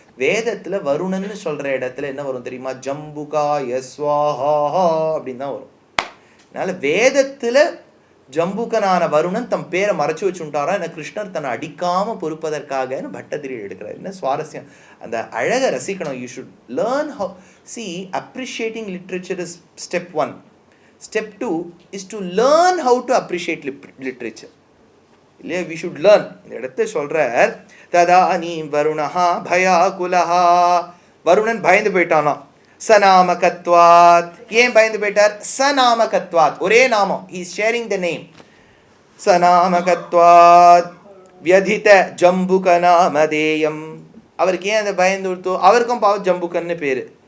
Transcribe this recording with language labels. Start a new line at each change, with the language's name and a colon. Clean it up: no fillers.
Tamil: வேதத்தில் வருணன்னு சொல்கிற இடத்துல என்ன வரும் தெரியுமா? ஜம்புகா யஸ்வாஹா அப்படின்னு தான் வரும். அதனால வேதத்தில் ஜம்புகனான வருணன் தம் பேரை மறைச்சு வச்சுட்டாரா, என்ன கிருஷ்ணர் தன்னை அடிக்காமல் பொறுப்பதற்காக பட்டதிரி எடுக்கிறார். என்ன சுவாரஸ்யம், அந்த அழகை ரசிக்கணும்.
English: You should learn how. See, appreciating literature is step 1. Step 2 is to learn how to appreciate literature.
Tamil: இல்லையா?
English: we should learn.
Tamil: இந்த இடத்தை சொல்கிறார், ததா நீ வருணஹா பயாகுலஹா. வருணன் பயந்து போயிட்டானா. சநாமகத்வாத். ஏன் பயந்து போயிட்டார்? சநாமகத்வாத், ஒரே நாமம்.
English: he is sharing the name.
Tamil: சநாமகத்வாத் வியதித ஜம்புக நாமதேயம். அவருக்கு ஏன் அந்த பயந்து கொடுத்தோ? அவருக்கும் பாவம் ஜம்புகன்னு பேர்.